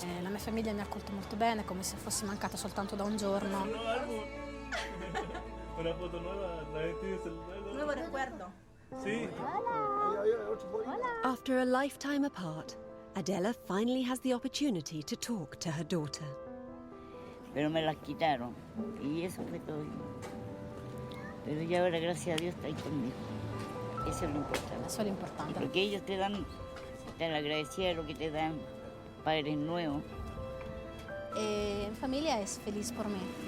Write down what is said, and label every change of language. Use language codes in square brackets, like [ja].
[it] La mia famiglia mi ha accolto molto bene, come se fossi mancata soltanto da un giorno. [es] Una foto nueva, la gente dice Nuevo recuerdo. Sí. [en] After a lifetime apart, Adela finally has the opportunity to talk to her daughter. [es] Pero me las quitaron y eso fue todo. Pero ya ahora, gracias a Dios, está ahí conmigo. Eso es lo importante. Eso es lo importante. Porque ellos te dan, están agradecidos de lo que te dan, padres nuevos. Mi familia es feliz por mí.